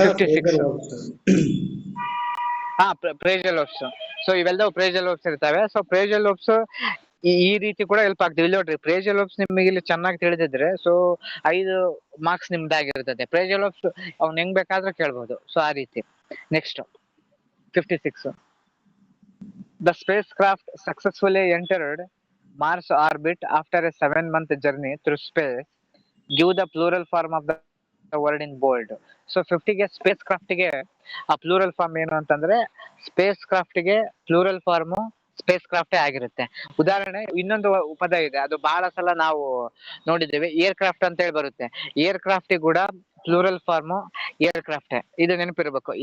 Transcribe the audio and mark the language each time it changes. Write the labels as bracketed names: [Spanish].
[English] 56 phrasal verbs. [Kannada] So ಇವೆಲ್ಲವೂ ಪ್ರೇಜಲ್ verbs ಇರ್ತವೆ. So ಪ್ರೇಜಲ್ verbs ಈ ರೀತಿ ಕೂಡ ಹೆಲ್ಪ್ ಆಗ್ತದೆ. ಇಲ್ಲಿ ನೋಡ್ರಿ, ಪ್ರೇಜಲ್ ವರ್ಬ್ಸ್ ನಿಮಗೆ ಇಲ್ಲಿ ಚೆನ್ನಾಗಿ ತಿಳಿದಿದ್ರೆ ಸೊ 5 ಮಾರ್ಕ್ಸ್ ನಿಮ್ದಾಗಿರ್ತದೆ. ಪ್ರೇಜಲ್ ವರ್ಬ್ಸ್ ಅವ್ನು ಹೆಂಗ್ ಬೇಕಾದ್ರೂ ಕೇಳ್ಬೋದು. ಸೊ ಆ ರೀತಿ. [English] Next 56 the spacecraft successfully entered Mars orbit after a 7-month journey through space. Give the plural form of the word in bold. [Kannada] So 50ಗೆ space ಕ್ರಾಫ್ಟ್ಗೆ ಆ ಪ್ಲೂರಲ್ ಫಾರ್ಮ್ ಏನು ಅಂತಂದ್ರೆ, space ಕ್ರಾಫ್ಟ್ಗೆ plural form space ಕ್ರಾಫ್ಟೇ ಆಗಿರುತ್ತೆ. ಉದಾಹರಣೆ ಇನ್ನೊಂದು ಪದ ಇದೆ, ಅದು ಬಹಳ ಸಲ ನಾವು ನೋಡಿದ್ದೇವೆ, ಏರ್ ಕ್ರಾಫ್ಟ್ ಅಂತ ಹೇಳಿ ಬರುತ್ತೆ. ಏರ್ ಕ್ರಾಫ್ಟ್ ಕೂಡ ಪ್ಲೂರಲ್ ಫಾರ್ಮ್ ಏರ್ ಕ್ರಾಫ್ಟೇ. ಇದು ನೆನಪಿರ್ಬೇಕು.